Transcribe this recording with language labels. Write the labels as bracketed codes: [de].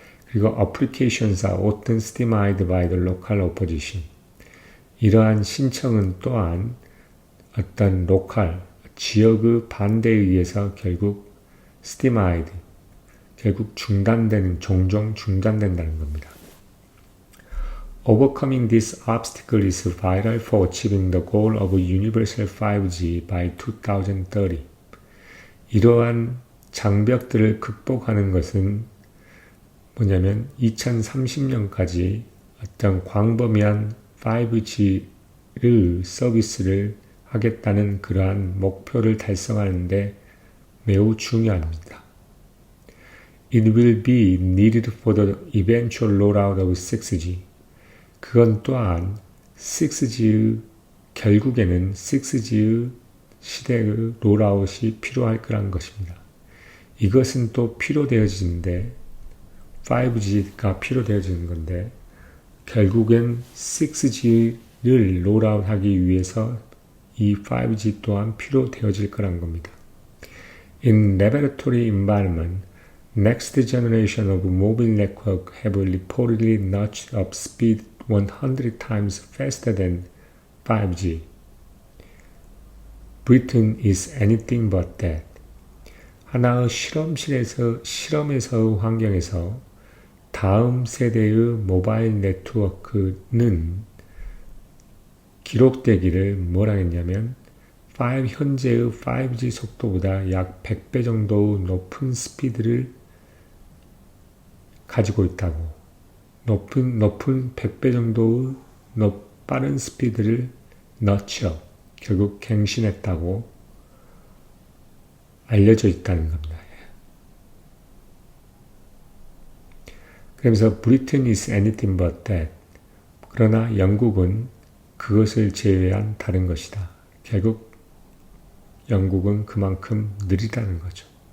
[ko] 그리고 [en] applications are often stymied by the local opposition. [ko] 이러한 신청은 또한 어떤 지역의 반대에 의해서 결국 stymied, 결국 종종 중단된다는 겁니다. [en] Overcoming this obstacle is vital for achieving the goal of universal 5G by 2030. [ko] 이러한 장벽들을 극복하는 것은 뭐냐면 2030년까지 어떤 광범위한 5G의 서비스를 하겠다는 그러한 목표를 달성하는 데 매우 중요합니다. [en] It will be needed for the eventual rollout of 6G. [ko] 그건 또한 6G의 결국에는 6G의 시대의 롤아웃이 필요할 거란 것입니다. 이것은 또 필요되어지는데 5G가 필요되어지는 건데 결국엔 6G를 롤아웃하기 위해서 이 5G 또한 필요되어질 거란 겁니다. [en] In laboratory environment, next generation of mobile network have reportedly notched up speed 100 times faster than 5G. Britain is anything but that. [ko] 하나의 실험에서의 환경에서 다음 세대의 모바일 네트워크는 기록되기를 뭐라 했냐면 현재의 5G 속도보다 약 100배 정도 높은 스피드를 가지고 있다고. 높은 100배 정도의 빠른 스피드를 결국 갱신했다고 알려져 있다는 겁니다. 그러면서 [en] Britain is anything but that. [ko] 그러나 영국은 그것을 제외한 다른 것이다. 결국 영국은 그만큼 느리다는 거죠.